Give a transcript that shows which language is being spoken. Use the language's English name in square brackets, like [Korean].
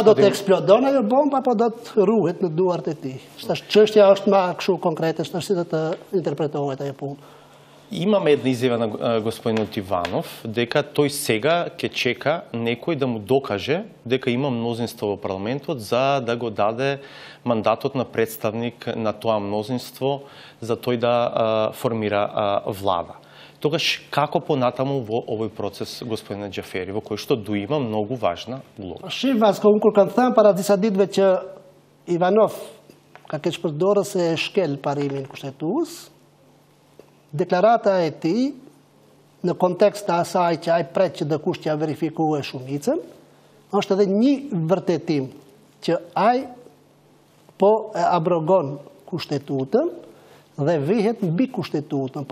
[Albanian] A do të eksplodon ajo bomba apo do të ruhet në duart e tij? Çështja është më kështu konkrete, si do të interpretohet ajo punë. [Macedonian] Имаме една изјава на господинот Иванов дека тој сега ќе чека некој да му докаже дека има мнозинство во парламентот за да го даде мандатот на представник на тоа мнозинство за тој да формира влада. Тогаш како понатаму во овој процес, господине Джафери, во кој што ду има многу важна улога? [Albanian] Shif Vasko, unë kur kam thënë para disa ditëve që Ivanov ka keq përdorur se e shkel parimin kushtetues, deklarata e tij në kontekst të asaj që ai pret që dikush t'ia verifikojë shumicën, është edhe një vërtetim që ai po e abrogon kushtetutën dhe vihet mbi kushtetutën.